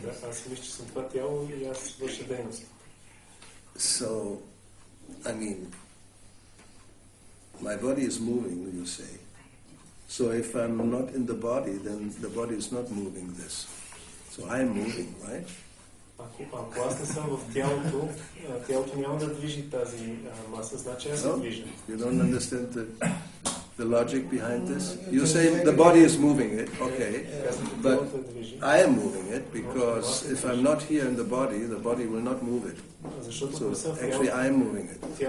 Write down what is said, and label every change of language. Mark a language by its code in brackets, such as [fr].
[bg] Аз мисля, че съм това тяло и аз върша дейност. [en] So, I mean, my body is moving, you say. So if I'm not in the body, then the body is not moving this. So I'm moving, right? [bg] Ако аз не съм в тялото, тялото няма да движи тази маса, значи аз се движа. [en] You don't understand the logic behind this? You say the body is moving it, okay, but I am moving it because if I'm not here in the body will not move it. So actually I am moving it.